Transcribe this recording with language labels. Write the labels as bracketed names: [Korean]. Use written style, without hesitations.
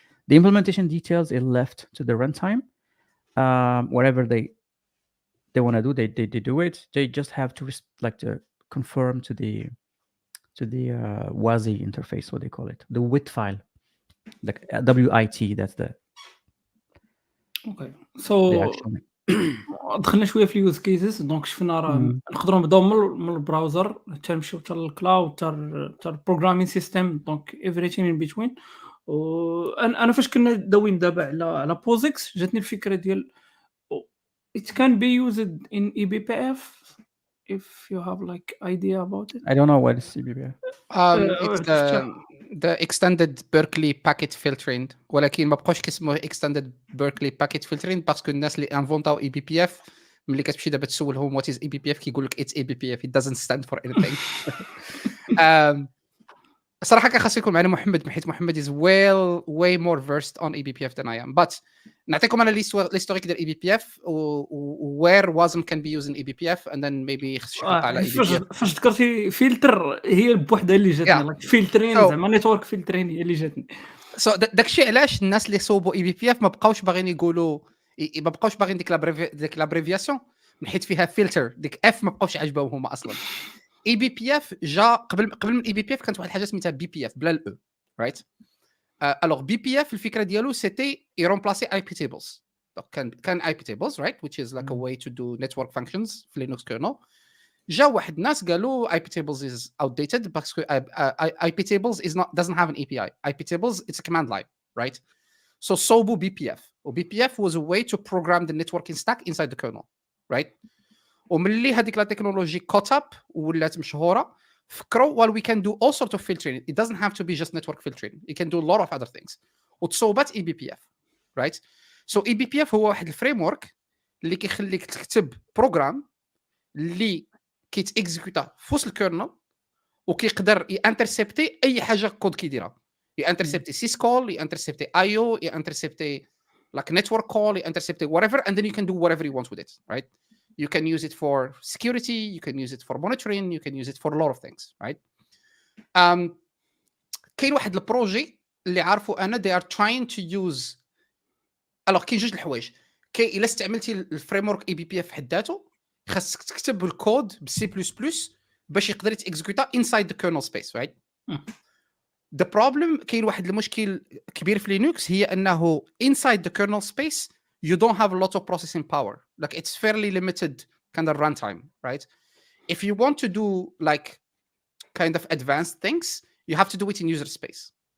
[English] The implementation details are left to the runtime. Whatever they want to do, they do it. They just have to to conform to the WASI interface, what they call it, the WIT file, like WIT. That's the [Arabic] اوكي سو دخلنا شويه في اليوز كيسز. دونك شفنا راه نقدروا نبداو من البراوزر حتى نمشيو حتى للكلاود حتى البروغرامين سيستم، دونك [English] everything in between. [Arabic] وانا فاش كنا داويين دابا على بوزكس جاتني الفكره ديال [English] it can be used in eBPF if you have like idea about it. I don't know what is eBPF. It's the extended Berkeley packet filtering، [Arabic] ولكن ما بقاوش كيسموه [English] extended Berkeley packet filtering [Arabic] باسكو الناس اللي انفونطاو [English] eBPF [Arabic] ملي كتمشي دابا تسولهم [English] what is eBPF [Arabic] كيقول لك [English] it's eBPF, it doesn't stand for anything. [Arabic] صراحه كان خاص يكون معنا محمد، حيت محمد [English] is way more versed on eBPF than I am. But [Arabic] نعطيكم انا [English] l'historique ديال eBPF where WASM can be used in eBPF and then maybe [Arabic] شي حلقه على [English] eBPF. [Arabic] فاش ذكرتي فلتر هي بوحدها اللي جاتني فلترين زعما نيتورك فلترين هي اللي جاتني. سو داكشي علاش الناس اللي صوبوا eBPF ما بقاوش باغيين يقولوا، ما بقاوش باغيين ديك لابريفياسيون حيت فيها فلتر، ديك اف ما بقاوش عجبهم هما اصلا. eBPF جا قبل من eBPF كانت واحد الحاجه سميتها BPF بلا الاو، رايت؟ الوغ BPF الفكره ديالو سيتي يرومبلاسي IP tables. [English] كان IP tables, right, which is like a way to do network functions في Linux kernel. [Arabic] جا واحد الناس قالوا [English] IP tables is outdated باسكو IP tables doesn't have an API. IP tables it's a command line, right? So [Arabic] صوبوا [English] BPF. BPF was a way to program the networking stack inside the kernel, right? [Arabic] وملي هذيك لا تكنولوجي [English] caught up [Arabic] ولات مشهوره فكروا [English] well we can do all sorts of filtering. It doesn't have to be just network filtering. You can do a lot of other things. [Arabic] وتصوبت [English] eBPF, right? [Arabic] So eBPF هو واحد الفريم ورك اللي كيخليك تكتب بروغرام اللي كيتيكزيكوتا في وسط الكيرنل وكيقدر يانترسبتي اي حاجه كود كيديرها. يانترسبتي سيس كول، يانترسبتي ايو، يانترسبتي [English] like network call, يانترسبتي whatever, and then you can do whatever you want with it, right? You can use it for security, you can use it for monitoring, you can use it for a lot of things, right? [Arabic] كاين واحد البروجي اللي عارفه انا [English] they are trying to use [Arabic] الوغ كاين جوج الحوايج. الا استعملتي الفريم ورك eBPF حداته خاصك تكتب الكود بالسي بلس بلس باش يقدر يتيكزيكوتا [English] inside the kernel space, [Arabic] right? [English] The problem [Arabic] كاين واحد المشكل كبير في لينكس هي انه [English] inside the kernel space you don't have a lot of processing power. Like it's fairly limited kind of runtime, right? If you want to do like kind of advanced things, you have to do it in user space.